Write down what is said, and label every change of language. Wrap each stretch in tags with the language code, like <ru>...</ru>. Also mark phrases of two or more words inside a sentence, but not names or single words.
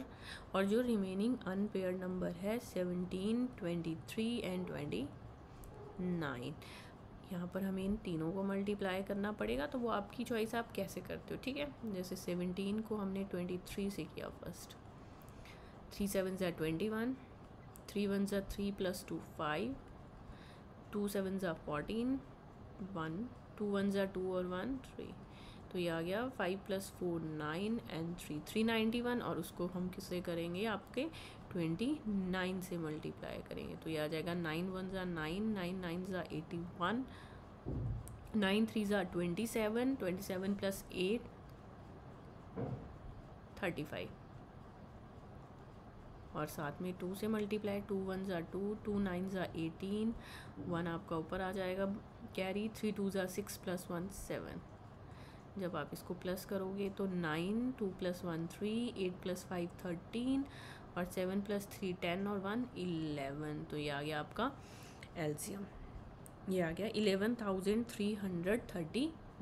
<hi>और जो</hi> <en>remaining unpaired number</en> <hi>है 17, 23 एंड 29. यहाँ पर हमें इन तीनों को मल्टीप्लाई करना पड़ेगा. तो वो आपकी चॉइस, आप कैसे करते हो. ठीक है, जैसे 17 को हमने 23 से किया फर्स्ट.</hi> <en>3 7s are 21, 3 1s are 3 plus 2 5, 2 7s are 14, 1 2 1s are 2 और 1 3.</en> <hi>तो ये आ गया 5 + 4 9 एंड 3 391. और उसको हम किससे करेंगे? आपके 29 से मल्टीप्लाई करेंगे. तो ये आ जाएगा</hi> <en>9 1s are 9, 9 9s are 81, 9 3s are 27, 27 + 8 35.</en> <hi>और साथ में 2 से मल्टीप्लाई.</hi> <en>2 1s are 2, 2 9s are 18,</en> <hi>1 आपका ऊपर आ जाएगा कैरी.</hi> <en>3 2s are 6 + 1 7.</en> <hi>जब आप इसको प्लस करोगे तो 9, 2 + 1 3, 8 + 5 13 और 7 + 3 10 और 1 11। तो ये आ गया आपका एलसीएम, ये आ गया 11,339।</hi>